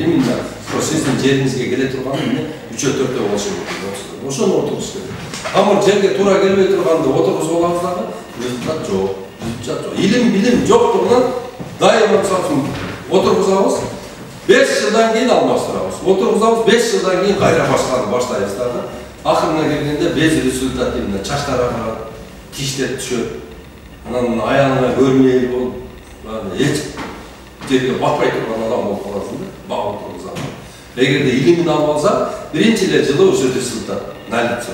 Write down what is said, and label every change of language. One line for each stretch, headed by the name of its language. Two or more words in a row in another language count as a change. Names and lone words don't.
Kyrgyz: Именно сиздин жериңизге келе турган мына 3-4 болушу керек. Ошону отуруш керек. Тамыр жерге туура келбей турганды отургузуп алабыз дагы, результат жок. Илим билим жоктугунан дайыма мисалы үчүн отургузабыз. 5 жылдан кейін алмастырабыз. Отургузабыз, 5 жылдан кейін кайра баштайбыз дагы. Акырына келгенде
Russian: без результативно
Kyrgyz: чачтар агырат, тиштер түшөт. Анан аягына көрмөй болуп, эч жерге батпай турган адам болуп каласың да, багып тургузам. Эгерде илимин алып алса, биринчи эле жылы уже
Russian: результат налицо.